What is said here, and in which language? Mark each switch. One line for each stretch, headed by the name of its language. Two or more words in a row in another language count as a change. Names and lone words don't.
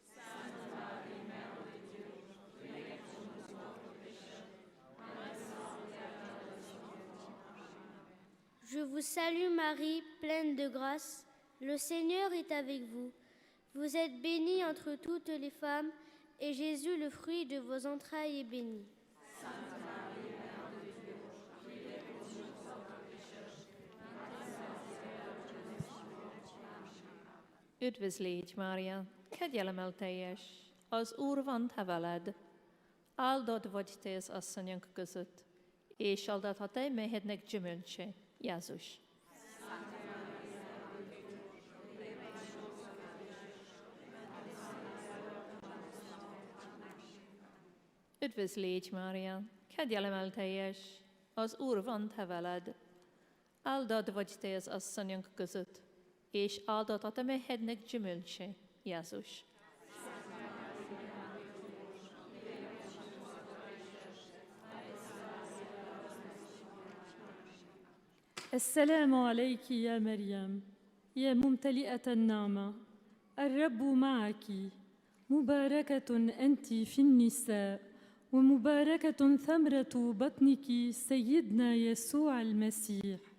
French: Je vous salue Marie, pleine de grâce. Le Seigneur est avec vous. Vous êtes bénie entre toutes les femmes, et Jésus, le fruit de vos entrailles, est béni.
Hungarian: Üdvözlégy, Mária, kegyelemmel teljes, az Úr van te veled. Áldott vagy te az asszonyok között, és áldott a te méhednek gyümölcse, Jézus. Üdvözlégy, Mária, kegyelemmel teljes, az Úr van te veled. Áldott vagy te az asszonyok között, és áldott a te méhednek gyümölcse, Jézus.
Arabic: السلام عليك يا مريم يا ممتلئة النعمة الرب معك مباركة أنت في النساء ومباركة ثمرة بطنك سيدنا يسوع المسيح.